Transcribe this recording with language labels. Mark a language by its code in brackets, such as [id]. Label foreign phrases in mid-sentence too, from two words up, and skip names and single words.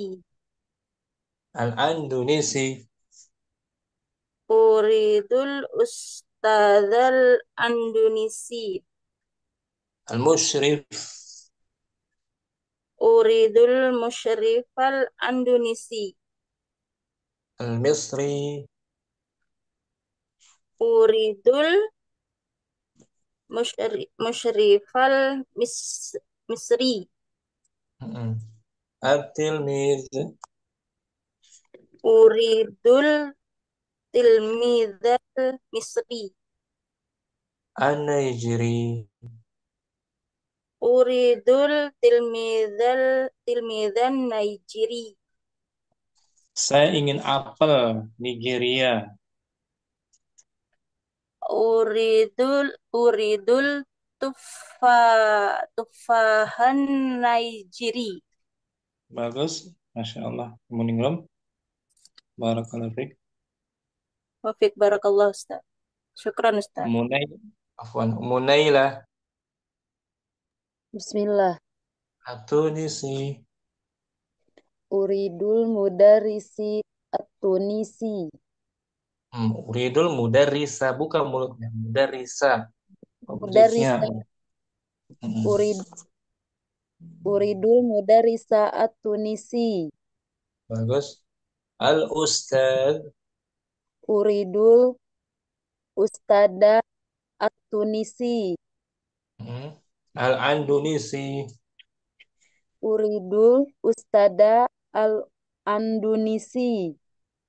[ar] Al-Indonesi. أريد الأستاذ الإندونيسي. Al-Mushrif. أريد المشرف الإندونيسي. Al-Misri. أريد المشرف المصري. At-Tilmiz. أريد التلميذ المصري. An-Nigeri. أريد تلميذا نيجيريا. [id] Saya ingin apel Nigeria. [ar] أريد تفاحا نيجيريا. [id] Bagus, [ar] ما شاء الله. [id] Muningrum. [ar] بارك الله فيك. وفيك بارك الله أستاذ. شكرا أستاذ. Munaila. Bismillah. At-Tunisi. أريد المدرس التونسي. أريد المدرس, [id] bukan mulutnya. [ar] Mudarrisa. Mudarrisa. أريد المدرس التونسي. [id] Bagus. [ar] Al-Ustadz. أريد الأستاذ التونسي. Al-Indonesi. أريد الأستاذ الإندونيسي.